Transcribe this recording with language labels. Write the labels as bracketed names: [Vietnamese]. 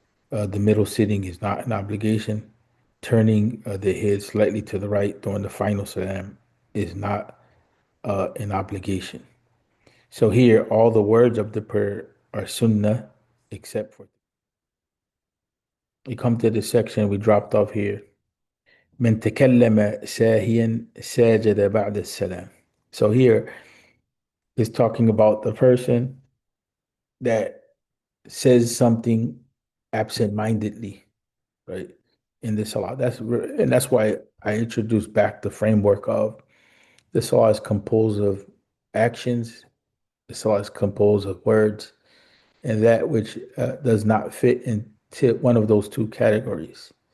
[English] The middle sitting is not an obligation. Turning the head slightly to the right during the final salam is not an obligation. So here, all the words of the prayer are sunnah, except for. We come to the section we dropped off here. [Arabic] من تكلم ساهيا ساجد بعد السلام. [English] So here is talking about the person that says something absent-mindedly, right? In the salah. That's why I introduced back the framework of the salah is composed of actions, the salah is composed of words, and that which does not fit into one of those two categories.